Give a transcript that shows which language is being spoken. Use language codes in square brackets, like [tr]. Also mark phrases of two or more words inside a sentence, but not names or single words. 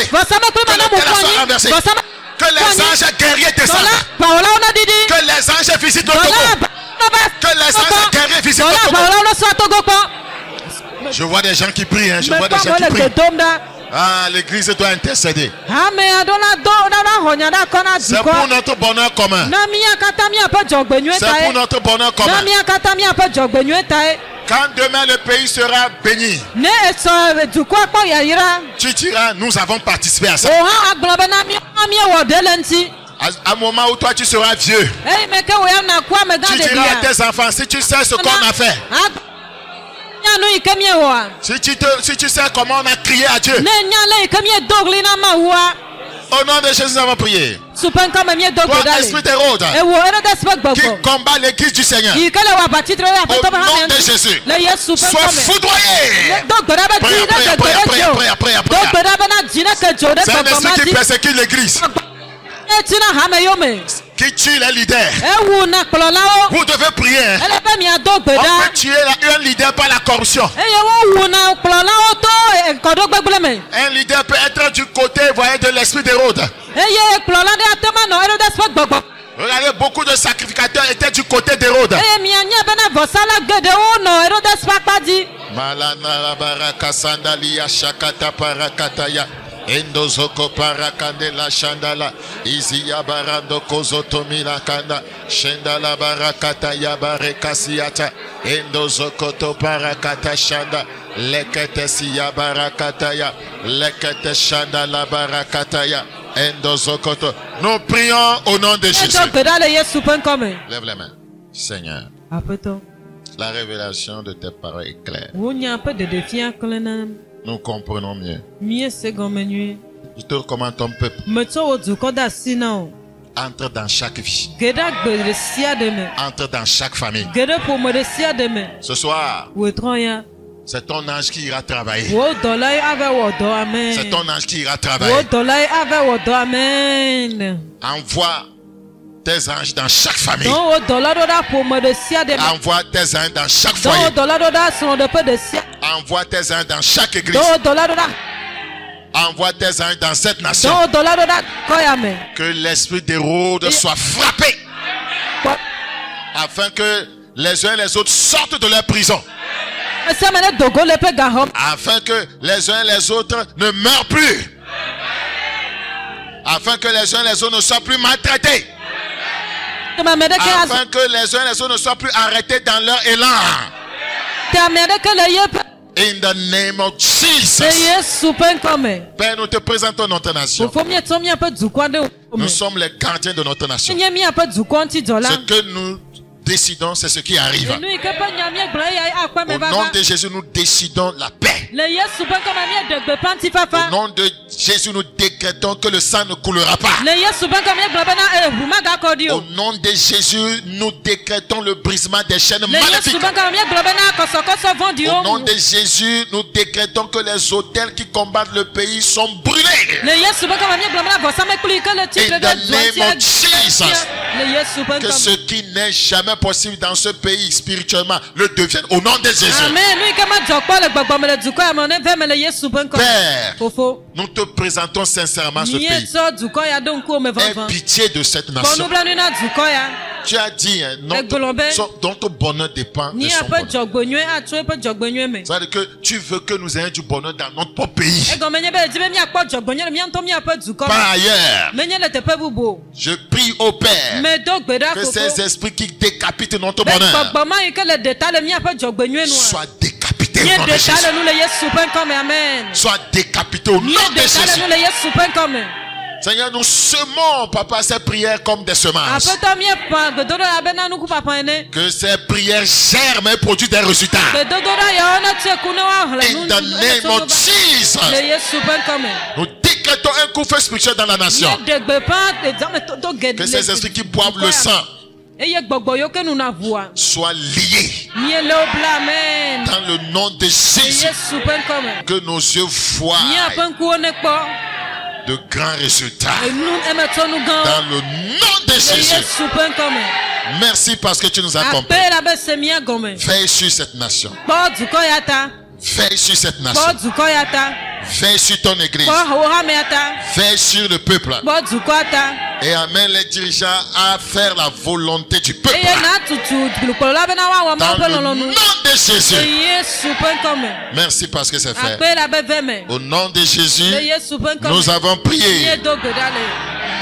[fr] Que l'hôtel soit renversé. Que les anges guerriers descendent. Que les anges visitent le Togo. Que les anges guerriers visitent le Togo. Je vois des gens qui prient. Je vois des gens qui prient. Ah, l'église doit intercéder. [ee] ame aɖewo do ɖa xɔ nya ɖa kɔ na [fr] C'est [ee] dukɔ. [fr] pour notre bonheur commun. [ee] Na mía katã míaƒe dzɔgbenyuie [fr] C'est [ee] ta [fr] pour [ee] ye. [fr] notre bonheur [ee] Na [fr] commun. [ee] mía katã míaƒe dzɔgbenyuie ta ye. [fr] Quand demain le pays sera béni, [ee] Ne esɔ dukɔa kpɔ yayra. [fr] tu diras, nous avons participé à [ee] O [fr] ça. [ee] hã agblɔ be na míewɔ ɖe le ŋuti. [fr] À un moment où toi tu seras vieux, [ee] Eyi me ke wo ya na ku amegã [fr] tu diras à [ee] ɖevia. [fr] tes enfants, si tu sais ce qu'on a fait, [ee] Nya nu yi ke míewɔa. [fr] si tu sais comment on a crié à Dieu, [ee] Ne nya le yi ke míedo ɣli na Mawua. [fr] au nom de Jésus nous avons prié. [ee] Supe ŋkɔme míedo gbe [fr] Toi, [ee] ɖa [fr] esprit [ee] le. [fr] d'Hérode, [ee] Ewo Hérodès ƒe [fr] qui [ee] gbɔgbɔ. [fr] combat l'église du Seigneur, [ee] Yi ke le wɔ aʋatsitre ɖe aƒetɔ ƒe [fr] au nom [ee] hame [fr] de [ee] ŋuti. [fr] Jésus, [ee] Le Yesu ƒe [fr] sois [ee] ŋkɔme. [fr] foudroyé. [ee] Do gbe ɖa be [fr] Prière, [ee] dzi ne [fr] prière, [ee] ke dzo [fr] prière, [ee] ɖe dzi [fr] prière, [ee] o. [fr] prière, prière, [ee] Do [fr] prière. [ee] gbe ɖa be na dzi ne ke dzo ɖe [fr] C'est un [ee] gbɔgbɔ ma [fr] esprit qui [ee] dzi. [fr] persécute l'église, [ee] Etina hame yome. [fr] qui tue les leaders. [ee] Ewu na kplɔlawo. [fr] Vous devez prier. Hein. [ee] Ele be miado gbe [fr] On [ee] ɖa. [fr] peut tuer un leader par la corruption. [ee] Eye wowu na kplɔlawo to kɔɖogbegble me. [fr] Un leader peut être du côté, voyez, de l'esprit d'Hérode. [ee] Eye kplɔla ɖe ate ma nɔ Hérodès ƒe gbɔgbɔ. [fr] Regardez, beaucoup de sacrificateurs étaient du côté d'Hérode. [ee] Eye mianya bena vɔsala geɖewo nɔ Hérodès ƒe akpa dzi. Malana baraka sandalia shakata parakataya. Endozoko parakandela shandala. Izia barando kozotomila kanda. Shendala barakataya barekasiata. Endozoko to parakata shanda. Lekete siya barakataya. Lekete shandala barakataya. Endozokoto. [fr] Nous prions au nom de Jésus. [ee] Edo gbe ɖa le Yesu ƒe ŋkɔme. [fr] Lève les mains. Seigneur, [ee] Aƒetɔ, [fr] la révélation de tes paroles est claire. [ee] wò nya ƒe ɖeɖefia klẽ na [fr] Nous comprenons mieux. [ee] míese gɔme nyuie. [fr] Je te recommande ton peuple. [ee] Metsɔ wò dukɔ de asi na wo. [fr] Entre dans chaque vie. [ee] Ge ɖe agbe ɖe sia ɖe me. [fr] Entre dans chaque famille. [ee] Ge ɖe ƒome ɖe sia ɖe me. [fr] Ce soir, [ee] Wòtrɔ ya. [fr] c'est ton ange qui ira travailler. [ee] Wò dɔlae ave wɔ dɔ. Amen. [fr] C'est ton ange qui ira [ee] Wò [fr] travailler. [ee] dɔlae ave wɔ dɔ. Amen. [fr] Envoie tes anges dans chaque famille. [ee] Dɔn wò dɔla ɖo ɖa ƒome ɖe sia ɖe me. [fr] Envoie tes anges dans chaque [ee] Dɔn wò [fr] foyer. [ee] dɔla ɖo ɖa srɔ̃ɖeƒe ɖe sia. [fr] Envoie tes anges dans chaque église. [ee] Dɔn wò dɔla ɖo ɖa. [fr] Envoie tes anges dans cette [ee] Dɔn [fr] nation. [ee] wò dɔla ɖo ɖa kɔya me. [fr] Que l'esprit d'Hérode soit frappé. Afin que les uns et les autres sortent de leur prison. [ee] Esia me ne dogo le ƒe gaxɔ. [fr] Afin que les uns et les autres ne meurent plus. Afin que les uns et les autres ne soient plus maltraités. [ee] Ame ɖeke azɔ. [fr] Afin que les uns et les autres ne soient plus arrêtés dans leur élan. [ee] Te ame ɖeke le yeƒe. [en] In the name of [ee] Le [en] Jesus. [ee] Yesu ƒe ŋkɔme. [fr] Père, nous te présentons notre nation. [ee] Fofo mietsɔ míaƒe dukɔ ɖe wo me. [fr] Nous sommes les gardiens de notre nation. [ee] Enye míaƒe dukɔ ŋutidzɔla. [fr] Ce que nous décidons, c'est ce qui arrive. [ee] Enu yi ke ƒe nya míegblɔ eya akpɔ me [fr] Au nom [ee] vava. [fr] de Jésus, nous décidons la paix. [ee] Le Yesu ƒe ŋkɔme míeɖe gbeƒã [fr] Au [ee] ŋutifafa. [fr] nom de Jésus, nous décrétons que le sang ne coulera pas. [ee] Le Yesu ƒe ŋkɔme míegblɔ bena ʋu magakɔ ɖi [fr] Au [ee] o. [fr] nom de Jésus, nous décrétons le brisement des chaînes [ee] Le Yesu [fr] maléfiques. [ee] ƒe ŋkɔme míegblɔ bena kɔsɔkɔsɔ [fr] Au [ee] vɔ̃ɖiwo. [fr] nom de Jésus, nous décrétons que les hôtels qui combattent le pays sont brûlés. [ee] Le Yesu ƒe ŋkɔme míegblɔ bena vɔsamlekpui yi ke le tsitre [en] In [ee] ɖe [en] the [ee] dua [en] name of Jesus. [ee] sia. Le Yesu ƒe [fr] Que ce [ee] ŋkɔme. [fr] qui n'est jamais possible dans ce pays spirituellement le devienne au nom de Jésus. Amen. [ee] Nu yi ke medzɔ kpɔ le gbɔgbɔme le dukɔ ya me ne ve me le Yesu ƒe ŋkɔme. [fr] Père, [ee] Fofo. [fr] nous te présentons sincèrement ce pays. [ee] Míetsɔ dukɔ ya ɖo ŋkuwome [fr] Aie [ee] vavã. [fr] pitié de cette [ee] Bɔ [fr] nation. [ee] nublanui na dukɔ ya. [fr] Tu as dit, hein, [ee] Egblɔ be, [fr] notre bonheur dépend de son [ee] Míaƒe [fr] bonheur. [ee] dzɔgbenyuie atso eƒe dzɔgbenyuie me. [fr] C'est-à-dire que tu veux que nous ayons du bonheur dans notre propre pays. [ee] Egɔme nye be edzi be míakpɔ dzɔgbenyuie le mía ŋutɔ míaƒe dukɔ me. [fr] Par ailleurs, [ee] Menye le teƒe bubu o. [fr] je prie au Père [ee] Medo gbe ɖa [fr] que ces [ee] Fofo. [fr] esprits qui décapitent notre [ee] Be [fr] bonheur [ee] gbɔgbɔma yi ke le ɖe ta le míaƒe dzɔgbenyuie nua. [fr] soient décapités au nom de [ee] Míeɖe ta [fr] Jésus. [ee] le nu le Yesu ƒe ŋkɔme. Amen. [fr] Soient décapités au nom de [ee] Míeɖe ta le [fr] Jésus. [ee] nu le Yesu ƒe ŋkɔme. [fr] Seigneur, nous semons, Papa, ces prières comme des semences. [ee] Aƒetɔ míeƒã gbedoɖa bena nukuƒaƒã ene. [fr] Que ces prières germent et produisent des résultats. [ee] Gbedodoɖa yawo netue ku ne woahlẽ [en] In the name of Jesus. [ee] le Yesu ƒe ŋkɔme. [fr] Nous décrétons un coup de feu spirituel dans la nation. [ee] Míeɖe gbeƒã edzametoto geɖe [fr] Que ces esprits qui boivent le sang [ee] eye gbɔgbɔ yiwo ke nuna ʋua. [fr] soient liés [ee] Míele wo bla amen. [fr] dans le nom de [ee] Le [fr] Jésus. [ee] Yesu ƒe ŋkɔme. [fr] Que nos yeux voient [ee] Míaƒe ŋkuwo nekpɔ. [fr] de grands résultats [ee] Enu emetɔ nu gãwo. [fr] dans le nom de [ee] Le [fr] Jésus. [ee] Yesu ƒe ŋkɔme. [fr] Merci parce que tu nous accompagnes. [ee] Akpe la be se mía gɔme. [fr] Veille sur cette nation. [ee] Kpɔ dukɔ ya ta. [fr] Veille sur cette nation. [ee] Kpɔ dukɔ ya ta. [fr] Veille sur ton église. [ee] Kpɔ hame ya ta. [fr] Veille sur le peuple. [ee] Kpɔ dukɔ ta. [fr] Et amène les dirigeants à faire la volonté du peuple. Dans le nom de Jésus. Merci parce que c'est fait. Au nom de Jésus, nous avons prié.